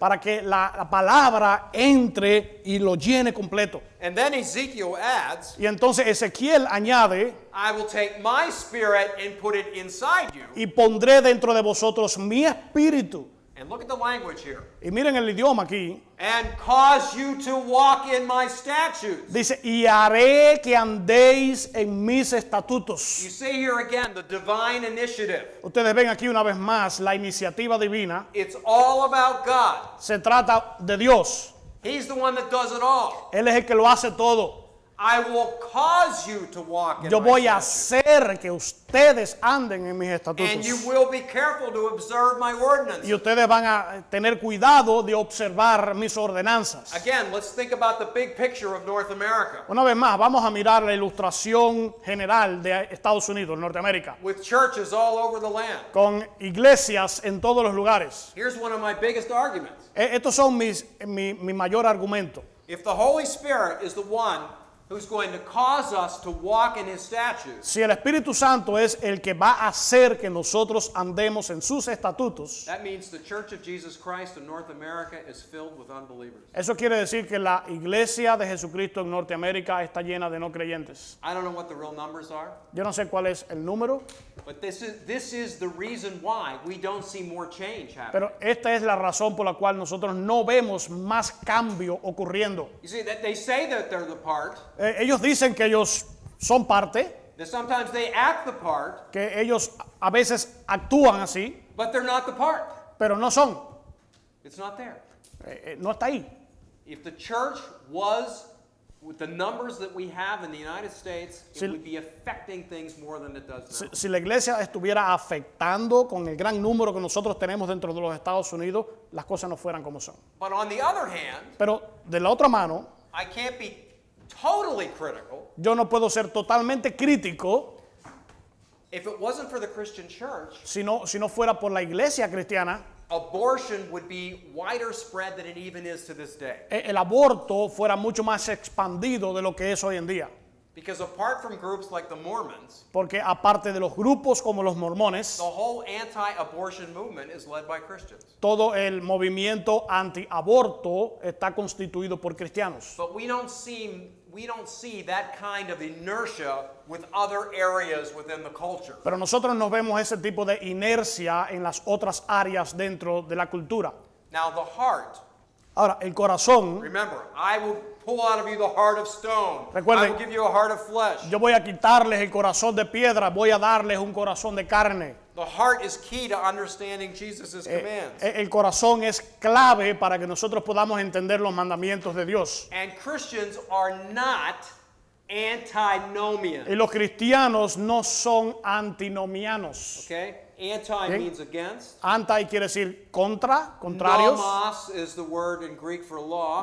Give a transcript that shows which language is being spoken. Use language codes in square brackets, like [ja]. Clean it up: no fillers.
[es] para que la palabra entre y lo llene completo. [en] And then Ezekiel adds, [es] Y entonces Ezequiel añade, [en] I will take my spirit and put it inside you. [es] y pondré dentro de vosotros mi espíritu. [en] And look at the language here. [es] Y miren el idioma aquí. [en] And cause you to walk in my statutes. [es] Dice, y haré que andéis en mis estatutos. [en] You see here again the divine initiative. [es] Ustedes ven aquí una vez más la iniciativa divina. [en] It's all about God. [es] Se trata de Dios. [en] He's the one that does it all. [es] Él es el que lo hace todo. [en] I will cause you to walk in [es] Yo [en] my [es] voy a [en] statutes. [es] hacer que ustedes anden en mis [en] And you [es] estatutos. [en] will be careful to observe my ordinances. [es] Y ustedes van a tener cuidado de observar mis ordenanzas. [en] Again, let's think about the big picture of North America. [es] Una vez más, vamos a mirar la ilustración general de Estados Unidos, Norteamérica, [en] With churches all over the land. [es] con iglesias en todos los lugares. [en] Here's one of my biggest arguments. [es] Estos son mi mayor argumento. [en] If the Holy Spirit is the one who's going to cause us to walk in His statutes, [es] Si el Espíritu Santo es el que va a hacer que nosotros andemos en sus estatutos, [en] that means the Church of Jesus Christ in North America is filled with unbelievers. [es] eso quiere decir que la iglesia de Jesucristo en Norteamérica está llena de no creyentes. [en] I don't know what the real numbers are, [es] Yo no sé cuál es el número, [en] but this is the reason why we don't see more change happening. [es] pero esta es la razón por la cual nosotros no vemos más cambio ocurriendo. [en] You see, that they say that they're the part, [es] Ellos dicen que ellos son parte, [en] that sometimes they act the part, [es] que ellos a veces actúan así, [en] but they're not the part. [es] pero no son. [en] It's not there. [es] No está ahí. [en] If the church was with the numbers that we have in the United States, it [es] Si- [en] would be affecting things more than it does now. [es] Si la iglesia estuviera afectando con el gran número que nosotros tenemos dentro de los Estados Unidos, las cosas no fueran como son. [en] But on the other hand, [es] Pero de la otra mano, [en] I can't be totally critical. [es] yo no puedo ser totalmente crítico [en] If it wasn't for the Christian church, [es] si no fuera por la iglesia cristiana, [en] abortion would be wider spread than it even is to this day. [es] el aborto fuera mucho más expandido de lo que es hoy en día. [en] Because apart from groups like the Mormons, [es] Porque aparte de los grupos como los mormones, [en] the whole anti-abortion movement is led by Christians. [es] todo el movimiento antiaborto está constituido por cristianos. [en] But we don't see that kind of inertia with other areas within the culture. [es] Pero nosotros no vemos ese tipo de inercia en las otras áreas dentro de la cultura. [en] Now the heart, [es] Ahora, el corazón, [en] remember, I will pull out of you the heart of stone. [es] Recuerden- [en] I will give you a heart of flesh. [es] yo voy a quitarles el corazón de piedra, voy a darles un corazón de carne. [en] The heart is key to understanding Jesus' commands. [es] El corazón es clave para que nosotros podamos entender los mandamientos de Dios. [en] And Christians are not antinomian. [es] Y los cristianos no son antinomianos. [en] Okay? Anti Okay. means against. [es] Anti quiere decir contra, contrarios. [en] Nomos is the word in Greek for law.